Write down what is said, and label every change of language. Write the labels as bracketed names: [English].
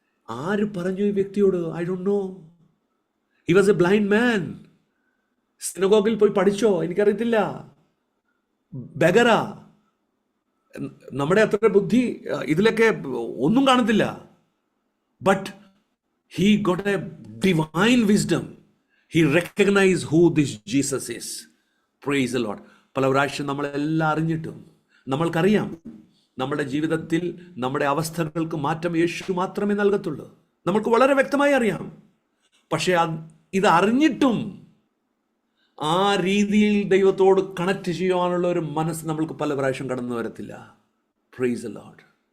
[Malayalam] ആര് പറഞ്ഞു ഈ വ്യക്തിയോട്? [English] I don't know. He was a blind man. [Malayalam] സിനഗോഗിൽ പോയി പഠിച്ചോ? എനിക്കറിയത്തില്ല. ബെഗറാ. നമ്മുടെ അത്ര ബുദ്ധി ഇതിലൊക്കെ ഒന്നും കാണത്തില്ല. [English] But he got a divine wisdom. He recognized who this Jesus is. Praise the Lord. [Malayalam] പല പ്രാവശ്യം നമ്മളെല്ലാം അറിഞ്ഞിട്ടും നമ്മൾക്കറിയാം നമ്മുടെ ജീവിതത്തിൽ നമ്മുടെ അവസ്ഥകൾക്ക് മാറ്റം യേശു മാത്രമേ നൽകത്തുള്ളൂ. നമുക്ക് വളരെ വ്യക്തമായി അറിയാം. പക്ഷേ ഇത് അറിഞ്ഞിട്ടും ആ രീതിയിൽ ദൈവത്തോട് കണക്ട് ചെയ്യുവാനുള്ള ഒരു മനസ്സ് നമ്മൾക്ക് പല പ്രാവശ്യം കടന്നു വരത്തില്ല. [English] Praise the Lord.